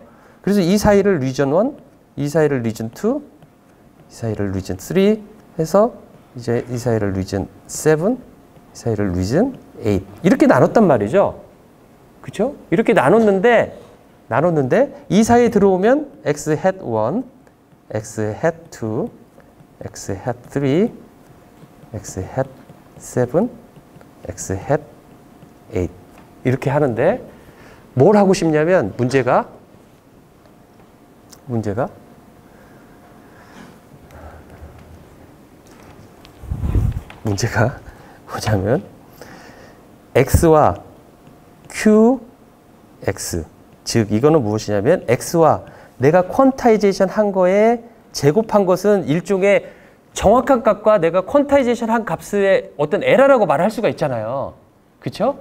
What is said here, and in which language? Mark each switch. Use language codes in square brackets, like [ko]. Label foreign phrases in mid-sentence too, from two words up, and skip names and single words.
[ko] 그래서 이 사이를 리전 1, 이 사이를 리전 2, 이 사이를 리전 3 해서 이제 이 사이를 리전 7, 이 사이를 리전 8 이렇게 나눴단 말이죠. 그렇죠? 이렇게 나눴는데 이 사이에 들어오면 X hat 1, X hat 2, X hat 3, X hat 7, X hat 8 이렇게 하는데 뭘 하고 싶냐면 문제가 뭐냐면 X와 QX 즉 이거는 무엇이냐면 X와 내가 퀀타이제이션 한 거에 제곱한 것은 일종의 정확한 값과 내가 퀀타이제이션 한 값의 어떤 에러라고 말할 수가 있잖아요. 그렇죠?